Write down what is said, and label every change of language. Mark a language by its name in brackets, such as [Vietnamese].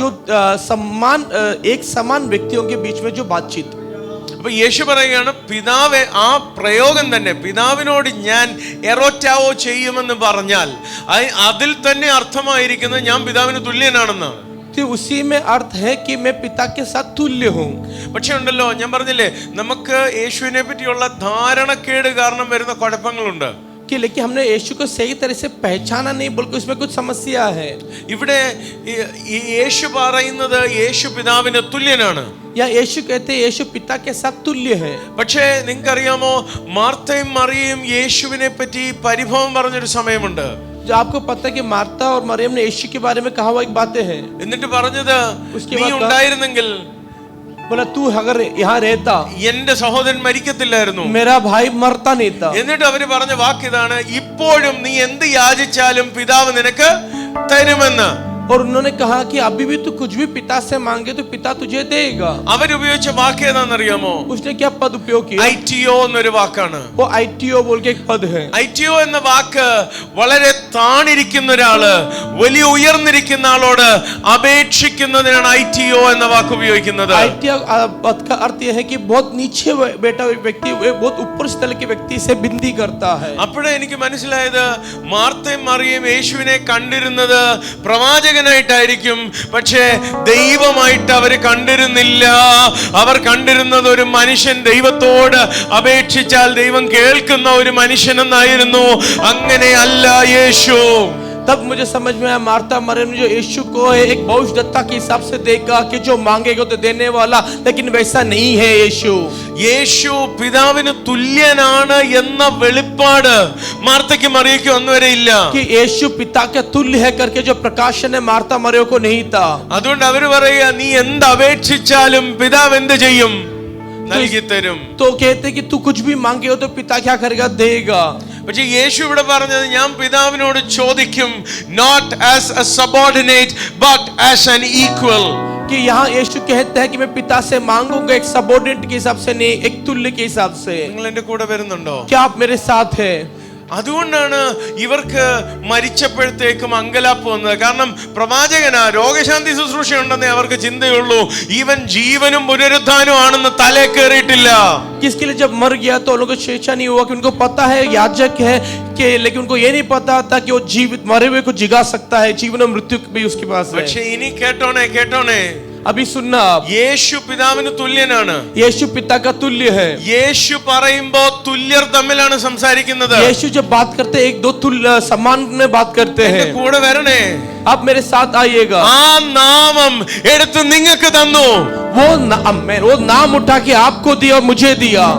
[Hindi] जो समान एक समान व्यक्तियों के बीच में जो बातचीत. [Malayalam] അപ്പൊ യേശു പറയുകയാണ് പിതാവെ, ആ പ്രയോഗം തന്നെ പിതാവിനോട് ഞാൻ എറോറ്റാവോ ചെയ്യുമെന്ന് പറഞ്ഞാൽ അതിൽ തന്നെ അർത്ഥമായിരിക്കുന്നത് ഞാൻ പിതാവിന് തുല്യനാണെന്നാണ്. [Hindi] तो उसी में अर्थ है कि मैं पिता के साथ तुल्य हूँ. [Malayalam] പക്ഷെ ഉണ്ടല്ലോ, ഞാൻ പറഞ്ഞില്ലേ നമുക്ക് യേശുവിനെ പറ്റിയുള്ള ധാരണക്കേട് കാരണം വരുന്ന കുഴപ്പങ്ങളുണ്ട്. [Hindi] कि लेकिन हमने यीशु को सही तरह से पहचाना नहीं, बल्कि उसमें कुछ समस्या है. [Malayalam] ഇവിടെ യേശു പറയുന്നത് യേശു പിതാവിന് തുല്യനാണ്. [Hindi] या यीशु कहते हैं यीशु पिता के साथ तुल्य है. [Malayalam] പക്ഷേ നിങ്ങൾക്കറിയാമോ, മാർത്തയും മറിയയും യേശുവിനെ പറ്റി പരിഭവം പറഞ്ഞൊരു സമയമുണ്ട്. [Hindi] जो आपको पता है कि मार्ता और मरियम ने यीशु के बारे में कहा हुआ एक बातें हैं. [Malayalam] എന്നിട്ട് പറഞ്ഞത് [Hindi] उसके [Malayalam] നീ [Hindi] बाद [Malayalam] ഉണ്ടായിരുന്നെങ്കിൽ [Hindi] बोला तू अगर यहाँ रहता [Malayalam] എന്റെ സഹോദരൻ മരിക്കത്തില്ലായിരുന്നു. [Hindi] मेरा भाई मरता नहीं था. [Malayalam] എന്നിട്ട് അവര് പറഞ്ഞ വാക്ക് ഇതാണ്, ഇപ്പോഴും നീ എന്ത് യാചിച്ചാലും പിതാവ് നിനക്ക് തരുമെന്ന്. [Hindi] और उन्होंने कहा कि अभी भी तू कुछ भी पिता से मांगे तो पिता तुझे देगा. [Malayalam] അവരുപയോഗിച്ച വാക്ക് ഏതാണെന്നറിയാമോ? [Hindi] उसने क्या पद उपयोग किया? [Malayalam] ഐറ്റിയോ എന്നൊരു വാക്കാണ്. [Hindi] वो ITO बोल के एक पद है. [Malayalam] ഐറ്റിയോ എന്ന വാക്ക് വളരെ താണിരിക്കുന്ന ഒരാള് വലിയ ഉയർന്നിരിക്കുന്ന ആളോട് അപേക്ഷിക്കുന്നതിനാണ് ഐറ്റിയോ എന്ന വാക്ക് ഉപയോഗിക്കുന്നത്. [Hindi] ITO पद का अर्थ यह है कि बहुत नीचे बैठा हुआ व्यक्ति बहुत ऊपर स्थल के व्यक्ति से विनती करता है. [Malayalam] അപ്പോഴേ എനിക്ക് മനസ്സിലായത് മാർത്തയും മറിയയും യേശുവിനെ കണ്ടിരുന്നത് പ്രവാചകനായിട്ടായിരിക്കും, പക്ഷേ ദൈവമായിട്ട് അവര് കണ്ടിരുന്നില്ല. അവർ കണ്ടിരുന്നത് ഒരു മനുഷ്യൻ ദൈവത്തോട് അപേക്ഷിച്ചാൽ ദൈവം കേൾക്കുന്ന ഒരു മനുഷ്യനെന്നായിരുന്നു. അങ്ങനെയല്ല യേശു. [Hindi] तब मुझे समझ में आया मार्ता मरियम जो यीशु को एक भविष्यद्वक्ता के हिसाब से देखा कि जो मांगेगा तो देने वाला, लेकिन वैसा नहीं है यीशु. [Malayalam] യേശു പിതാവിന് തുല്യനാണ് എന്ന വെളിപ്പാട് മാർത്തയ്ക്ക് മറിയയ്ക്കും ഒന്നും വരെ ഇല്ല. [Hindi] कि यीशु पिता के तुल्य है करके जो प्रकाशन है मार्ता मरियम को नहीं था. [Malayalam] അതുകൊണ്ട് അവര് പറയുക, നീ എന്ത് അപേക്ഷിച്ചാലും പിതാവ് എന്ത് ചെയ്യും? നൽകി തരും. [Hindi] तो कहते कि तू कुछ भी मांगे हो तो पिता क्या करेगा? देगा. [Malayalam] പക്ഷെ യേശു ഇവിടെ പറഞ്ഞത് ഞാൻ പിതാവിനോട് ചോദിക്കും, [English] not as a subordinate but as an equal. [Hindi] कि यहाँ यीशु कहता है कि मैं पिता से मांगूंगा एक सबऑर्डिनेट के हिसाब से नहीं, एक तुल्य के हिसाब से. [Malayalam] നിങ്ങൾ എന്റെ കൂടെ വരുന്നുണ്ടോ? [Hindi] क्या आप मेरे साथ है? [Malayalam] അതുകൊണ്ടാണ് ഇവർക്ക് മരിച്ചപ്പോഴത്തേക്കും അങ്കലാപ്പ് വന്നത്. കാരണം പ്രവാചകനാ, രോഗശാന്തി ശുശ്രൂഷ ഉണ്ടെന്നേ അവർക്ക് ചിന്തയുള്ളൂ. ഈവൻ ജീവനും പുനരുത്ഥാനവും ആണെന്ന് തലേ കയറിയിട്ടില്ല. [Hindi] किसके लिए जब मर गया तो उन लोगों को शिक्षा नहीं हुआ कि उनको पता है याजक है कि, लेकिन उनको ये नहीं पता था कि वो जीवित मरे हुए को जिगा सकता है. जीवन और मृत्यु भी उसके पास है. [Malayalam] പക്ഷെ ഇനി കേട്ടോണേ, [Hindi] अभी सुनना आप, [Malayalam] യേശു പിതാവിന് തുല്യനാണ്. [Hindi] यीशु पिता का तुल्य है. [Malayalam] യേശു പറയുമ്പോ തുല്യർ തമ്മിലാണ് സംസാരിക്കുന്നത്. [Hindi] यीशु जब बात करते एक दो तुल्य समान में बात करते [Malayalam] എന്റെ [Hindi] हैं. [Malayalam] കൂടെ വരണേ. [Hindi] आप मेरे साथ आइएगा। [Malayalam] ആ നാമം എടുത്ത് നിങ്ങൾക്ക് തന്നു. [Hindi] वो नाम उठा के आपको दिया और मुझे दिया।